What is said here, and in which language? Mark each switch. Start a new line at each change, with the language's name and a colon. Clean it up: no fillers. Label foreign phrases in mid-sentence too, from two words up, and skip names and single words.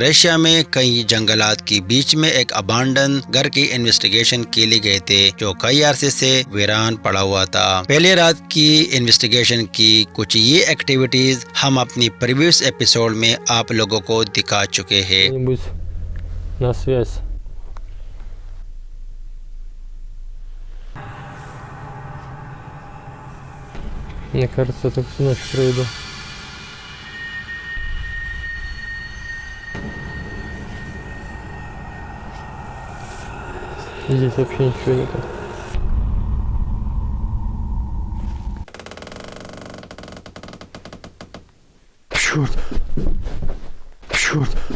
Urdu: رشیا میں کئی جنگلات کے بیچ میں ایک ابانڈن گھر کی انویسٹیگیشن کے لیے گئے تھے، جو کئی عرصے سے ویران پڑا ہوا تھا. پہلے رات کی انویسٹیگیشن کی کچھ یہ ایکٹیویٹیز ہم اپنی
English: previous episode
Urdu: میں آپ لوگوں کو دکھا چکے ہیں.
Russian: На связь. Мне кажется, я так всю ночь проведу. Здесь вообще ничего нету. Черт! Черт!